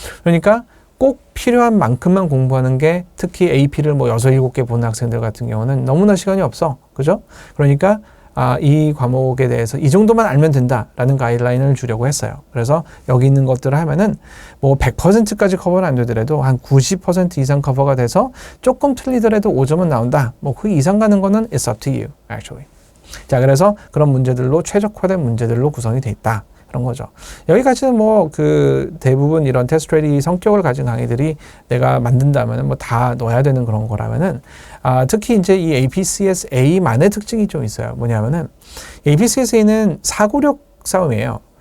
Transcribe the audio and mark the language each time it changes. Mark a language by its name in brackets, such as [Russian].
[Korean] 그러니까 꼭 필요한 만큼만 공부하는 게, 특히 AP를 6, 7개 보는 학생들 같은 경우는 너무나 시간이 없어, 그죠? 그러니까 이 과목에 대해서 이 정도만 알면 된다라는 가이드라인을 주려고 했어요. 그래서 여기 있는 것들을 하면은 100%까지 커버는 안 되더라도 한 90% 이상 커버가 돼서 조금 틀리더라도 5점은 나온다. 그 이상 가는 거는 [English] it's up to you, actually. [Korean] 자, 그래서 그런 문제들로 최적화된 문제들로 구성이 돼 있다. 그런 거죠. 여기까지는 대부분 이런 테스트 레디 성격을 가진 강의들이 내가 만든다면은 다 넣어야 되는 그런 거라면은, 특히 이제 이 APCSA만의 특징이 좀 있어요. 뭐냐면은, APCSA는 사고력 싸움이에요.